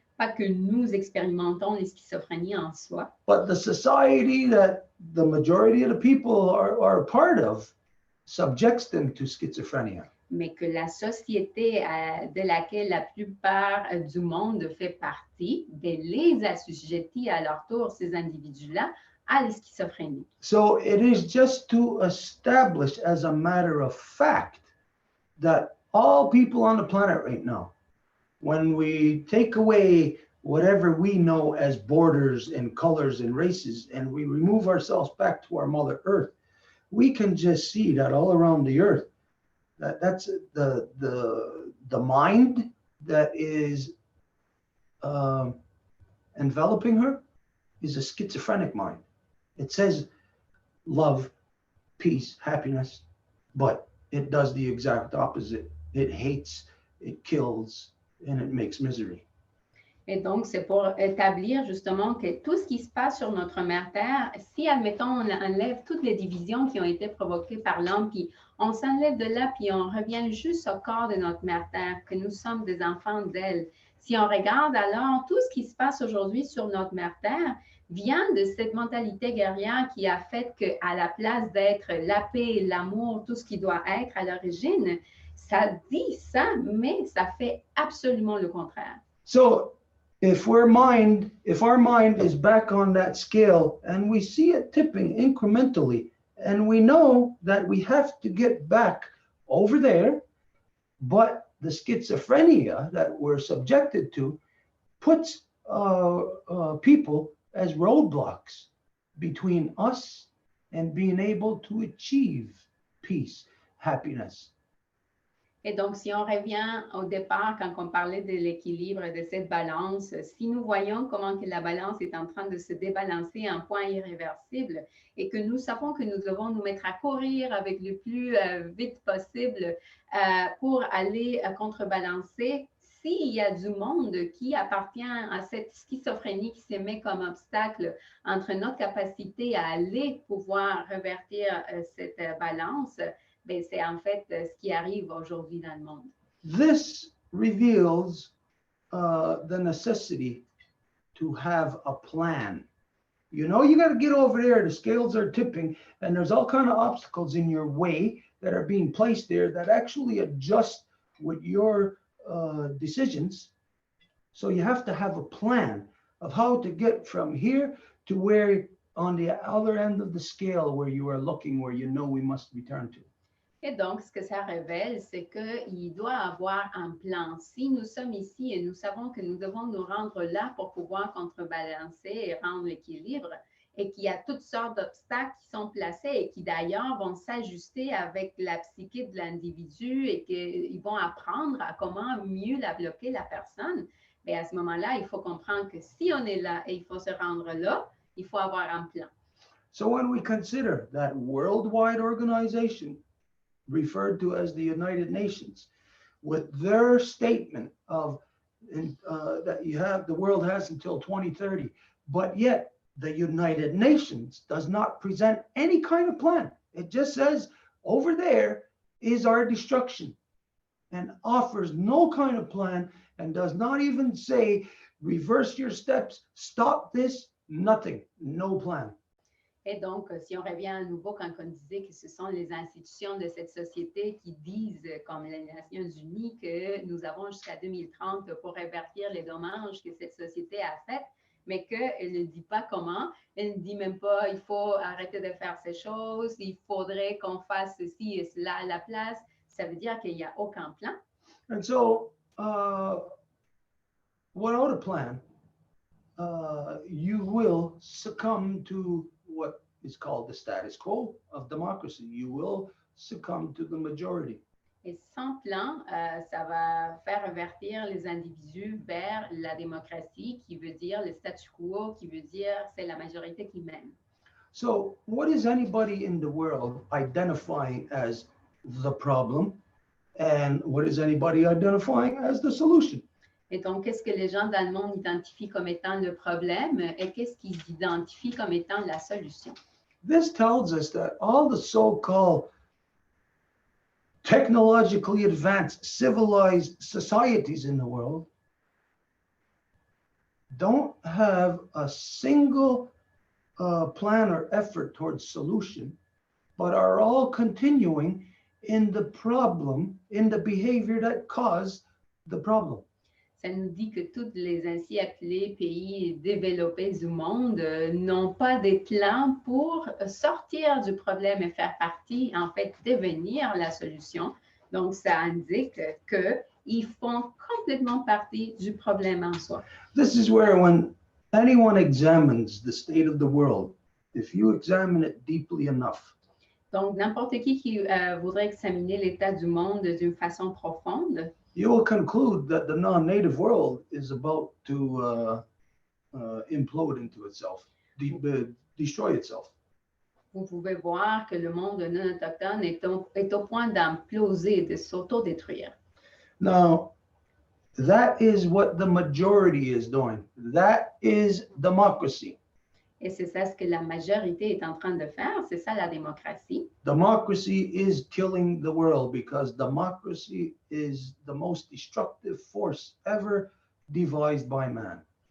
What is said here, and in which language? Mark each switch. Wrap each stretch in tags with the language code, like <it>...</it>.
<fr>Pas que nous expérimentons les schizophrénies en soi,</fr> <en>but the society that the majority of the people are a part of subjects them to schizophrenia.</en> <fr>mais que la société de laquelle la plupart du monde fait partie, les assujettit à leur tour, ces individus-là, à la schizophrénie.</fr> <en>So it is just to establish as a matter of fact that all people on the planet right now, when we take away whatever we know as borders and colors and races, and we remove ourselves back to our Mother Earth, we can just see that all around the earth, that's the mind that is enveloping her is a schizophrenic mind. It says love, peace, happiness, but it does the exact opposite. It hates, it kills, and it makes misery.</en> <fr>Et donc, c'est pour établir justement que tout ce qui se passe sur notre mère Terre, si, admettons, on enlève toutes les divisions qui ont été provoquées par l'homme, puis on s'enlève de là, puis on revient juste au corps de notre mère Terre, que nous sommes des enfants d'elle. Si on regarde alors, tout ce qui se passe aujourd'hui sur notre mère Terre vient de cette mentalité guerrière qui a fait qu'à la place d'être la paix, l'amour, tout ce qui doit être à l'origine, ça dit ça, mais ça fait absolument le contraire.</fr> <en>So if our mind is back on that scale and we see it tipping incrementally, and we know that we have to get back over there, but the schizophrenia that we're subjected to puts people as roadblocks between us and being able to achieve peace, happiness.</en> <fr>Et donc, si on revient au départ, quand on parlait de l'équilibre, de cette balance, si nous voyons comment que la balance est en train de se débalancer à un point irréversible et que nous savons que nous devons nous mettre à courir avec le plus vite possible pour aller contrebalancer, s'il y a du monde qui appartient à cette schizophrénie qui se met comme obstacle entre notre capacité à aller pouvoir revertir cette balance, ben, c'est en fait ce qui arrive aujourd'hui dans le monde.</fr> <en>This reveals the necessity to have a plan. You know, you got to get over there. The scales are tipping, and there's all kind of obstacles in your way that are being placed there that actually adjust with your decisions. So you have to have a plan of how to get from here to where on the other end of the scale where you are looking, where you know we must return to.</en> <fr>Et donc, ce que ça révèle, c'est qu'il doit avoir un plan. Si nous sommes ici et nous savons que nous devons nous rendre là pour pouvoir contrebalancer et rendre l'équilibre, et qu'il y a toutes sortes d'obstacles qui sont placés et qui d'ailleurs vont s'ajuster avec la psyché de l'individu et qu'ils vont apprendre à comment mieux la bloquer, la personne, bien à ce moment-là, il faut comprendre que si on est là et il faut se rendre là, il faut avoir un plan.</fr> <en>So when we consider that worldwide organization referred to as the United Nations, with their statement of that the world has until 2030, but yet the United Nations does not present any kind of plan. It just says over there is our destruction and offers no kind of plan and does not even say reverse your steps, stop this, nothing, no plan.</en> <fr>Et donc, si on revient à nouveau quand on disait que ce sont les institutions de cette société qui disent, comme les Nations Unies, que nous avons jusqu'à 2030 pour révertir les dommages que cette société a faits, mais qu'elle ne dit pas comment, elle ne dit même pas il faut arrêter de faire ces choses, il faudrait qu'on fasse ceci et cela à la place, ça veut dire qu'il n'y a aucun plan.</fr> <en>And so, without a plan, you will succumb to what is called the status quo of democracy. You will succumb to the majority.</en> <fr>Et sans plan, ça va faire revertir les individus vers la démocratie, qui veut dire le statu quo, qui veut dire c'est la majorité qui mène.</fr> <en>So, what is anybody in the world identifying as the problem, and what is anybody identifying as the solution?</en> <fr>Et donc, qu'est-ce que les gens dans le monde identifient comme étant le problème et qu'est-ce qu'ils identifient comme étant la solution?</fr> <en>This tells us that all the so-called technologically advanced civilized societies in the world don't have a single plan or effort towards solution, but are all continuing in the problem, in the behavior that caused the problem.</en> <fr>Ça nous dit que tous les ainsi appelés pays développés du monde n'ont pas des plans pour sortir du problème et faire partie, en fait, devenir la solution. Donc, ça indique qu'ils font complètement partie du problème en soi.</fr> <en>This is where when anyone examines the state of the world, if you examine it deeply enough,</en> <fr>donc, n'importe qui voudrait examiner l'état du monde d'une façon profonde,</fr> <en>you will conclude that the non-native world is about to implode into itself, destroy itself.</en> <fr>Vous pouvez voir que le monde non autochtone est au point d'imploser, de s'autodétruire.</fr> <en>Now, that is what the majority is doing. That is democracy.</en> <fr>Et c'est ça ce que la majorité est en train de faire, c'est ça la démocratie.</fr> <en>Democracy is killing the world because democracy is the most destructive force ever devised by man.</en>